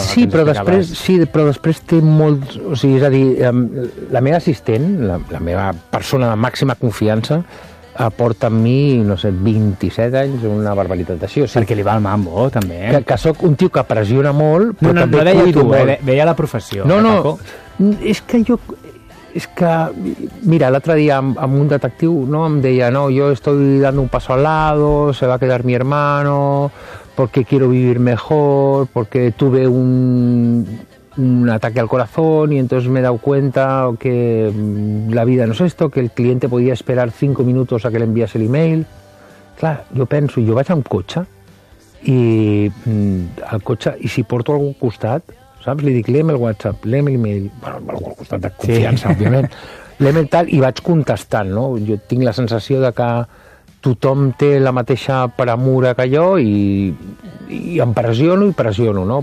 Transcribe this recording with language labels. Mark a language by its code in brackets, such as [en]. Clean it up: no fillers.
[ca] sí, però després, sí, però després té molt... O sigui, és a dir, la meva assistent, la meva persona de màxima confiança, aporta amb mi, no sé, 27 anys una barbaritat d'això. O sigui, perquè li va el mambo, també. Que sóc un tio que pressiona molt, però no, també... No, deia tu, veia la professió. No, eh, no, és que jo... És que, mira, l'altre dia amb un detectiu, no, em deia, no, jo [es] estoy dando un paso al lado, se va a quedar mi hermano, porque quiero vivir mejor, porque tuve un ataque al corazón y entonces me he dado cuenta que la vida no es esto, que el cliente podía esperar 5 minutos a que le envíase el email. [ca] Clar, jo penso, jo vaig amb cotxe i al cotxe, i si porto algú al costat, saps, li dic, [es] léeme el WhatsApp, léeme l'email, [ca] bueno, algú al costat de confiança, sí, òbviament, [es] léeme tal, [ca] i vaig contestant, no? Jo tinc la sensació de que tothom té la mateixa premura que jo i em pressiono i pressiono, no?